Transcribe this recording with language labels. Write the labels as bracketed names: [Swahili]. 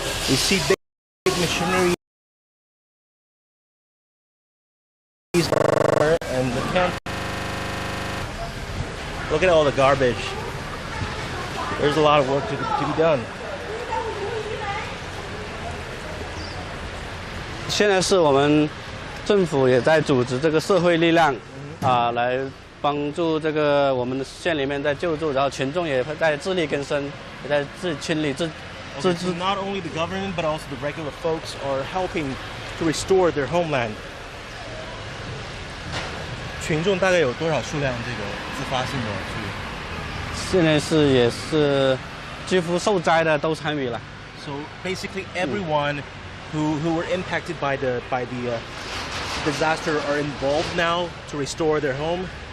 [English] You see big machinery and the camp. Look at all the garbage. There's a lot of work to be done. [Chinese] 现在是我们政府也在组织这个社会力量来帮助这个我们县里面在救助，然后群众也在自力更生，也在清理自。 [English] So not only the government but also the regular folks are helping to restore their homeland. [Chinese] 群众大概有多少数量？这个自发性的去？现在也是几乎受灾的都参与了。 [English] So basically everyone who were impacted by the disaster are involved now to restore their home.